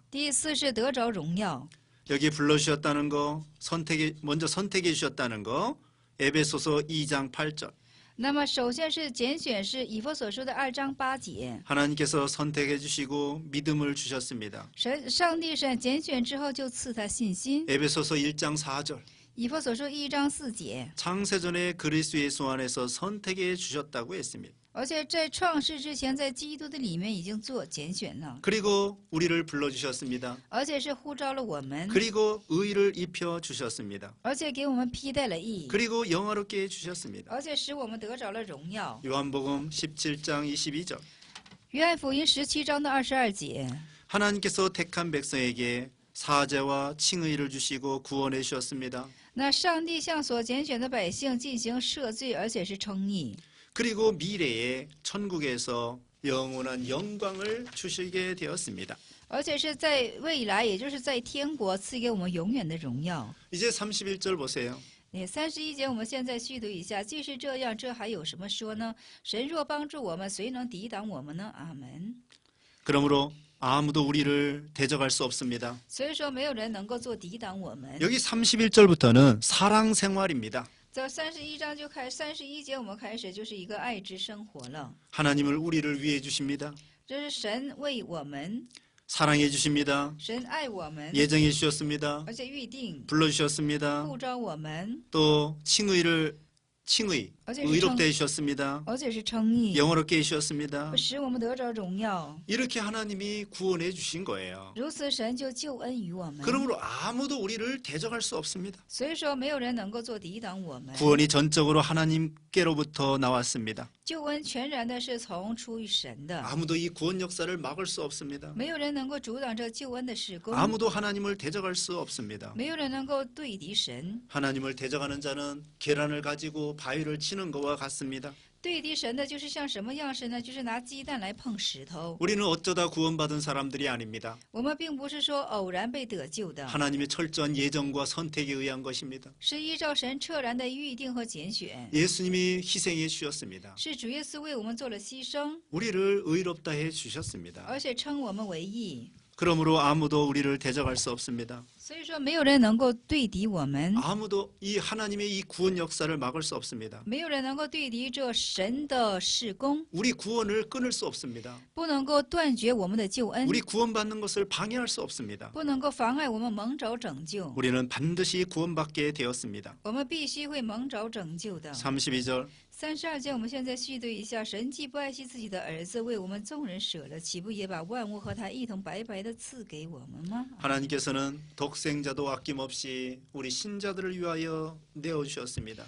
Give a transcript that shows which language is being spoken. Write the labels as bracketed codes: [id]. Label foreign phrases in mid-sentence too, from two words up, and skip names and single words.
[zh] 第四是得着荣耀。 [ko] 여기 불러주셨다는 거, 먼저 선택해 주셨다는 거, 에베소서 2장 8절. [zh] 那么首先是拣选，是以弗所书的2章8节。 [ko] 하나님께서 선택해 주시고 믿음을 주셨습니다. [zh] 上帝是拣选之后就赐他信心。 [ko] 에베소서 1장 4절. [zh] 以弗所书1章4节。 [ko] 창세전에 그리스도 예수 안에서 선택해 주셨다고 했습니다. [zh] 而且在创世之前，在基督的里面已经做拣选了， [ko] 그리고 우리를 불러주셨습니다. [zh] 而且是呼召了我们， [ko] 그리고 의를 입혀 주셨습니다. [zh] 而且给我们披戴了义， [ko] 그리고 영화롭게 해주셨습니다. [zh] 而且使我们得着了荣耀。 [ko] 요한복음 17장 22절. [zh] 约翰福音17章的22节， [ko] 하나님께서 택한 백성에게 사죄와 칭의를 주시고 구원해 주셨습니다. [zh] 那上帝向所拣选的百姓进行赦罪，而且是称义。 [ko] 그리고 미래에 천국에서 영원한 영광을 주시게 되었습니다. [zh] 而且是在未来，也就是在天国赐给我们永远的荣耀。 [ko] 이제 31절 보세요. [zh] 31 节，我们现在续读一下。既是这样，这还有什么说呢？神若帮助我们，谁能抵挡我们呢？阿门。 [ko] 그러므로 아무도 우리를 대적할 수 없습니다. [zh] 所以说，没有人能够做抵挡我们。 [ko] 여기 31절부터는 사랑 생활입니다. [zh] 在31章就开始，31节我们开始就是一个爱之生活了。 [ko] 하나님을 우리를 위해 주십니다. [zh] 这是神为我们， [ko] 사랑해 주십니다. [zh] 神爱我们， [ko] 예정해 주셨습니다. [zh] 而且预定 [ko] 불러주셨습니다. [zh] 呼召我们， [ko] 또 칭의, 어제 의롭게 해주셨습니다. [zh] 而且是称义， [ko] 영어롭게 해주셨습니다. [zh] 使我们得着荣耀。 [ko] 이렇게 하나님이 구원해 주신 거예요. [zh] 如此，神就救恩于我们。 [ko] 그러므로 아무도 우리를 대적할 수 없습니다. [zh] 所以说，没有人能够做抵挡我们。 [ko] 구원이 전적으로 하나님께로부터 나왔습니다. [zh] 救恩全然的是从出于神的， [ko] 아무도 이 구원 역사를 막을 수 없습니다. [zh] 没有人能够阻挡这救恩的事工， [ko] 아무도 하나님을 대적할 수 없습니다. [zh] 没有人能够对敌神。 [ko] 하나님을 대적하는 자는 계란을 가지고 바위를 치는 것과 같습니다. [zh] 对敌神的就是像什么样式呢？就是拿鸡蛋来碰石头。 [ko] 우리는 어쩌다 구원받은 사람들이 아닙니다. [zh] 我们并不是说偶然被得救的， [ko] 하나님의 철저한 예정과 선택에 의한 것입니다. [zh] 是依照神彻然的预定和拣选， [ko] 예수님이 희생해 주셨습니다. [zh] 是主耶稣为我们做了牺牲， [ko] 우리를 의롭다 해 주셨습니다. [zh] 而且称我们为义。 [ko] 그러므로 아무도 우리를 대적할 수 없습니다. [zh] 所以说，没有人能够对敌我们， [ko] 아무도 이 하나님의 이 구원 역사를 막을 수 없습니다. [zh] 没有人能够对敌这神的事工， [ko] 우리 구원을 끊을 수 없습니다. [zh] 不能够断绝我们的救恩， [ko] 우리 구원받는 것을 방해할 수 없습니다. [zh] 不能够妨碍我们蒙着拯救。 [ko] 우리는 반드시 구원받게 되었습니다. [zh] 我们必须会蒙着拯救的。 [ko] 32절 [zh] 32节，我们现在续读一下：神既不爱惜自己的儿子，为我们众人舍了，岂不也把万物和他一同白白的赐给我们吗？ [ko] 하나님께서는 독생자도 아낌없이 우리 신자들을 위하여 내어주셨습니다.